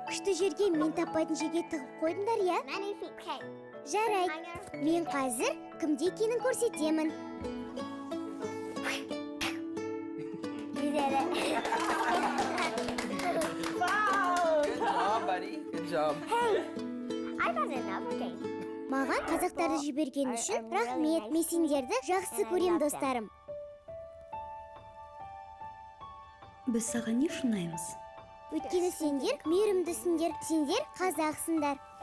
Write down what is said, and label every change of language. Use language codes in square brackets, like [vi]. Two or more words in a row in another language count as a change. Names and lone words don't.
[kk] Күшті жерге мен таппайтын жерге тығып қойдыңдар, я? Жарайды. Мен қазір кімде екенін көрсетемін. [en] Good job, buddy. Good job. [kk] Маған қазақтарды жіберген үшін рахмет. Мен сендерді жақсы көрем, достарым. Біз саған не шынаймыз? Өйткені сендер мейірімдісіңдер, сендер қазақсыңдар.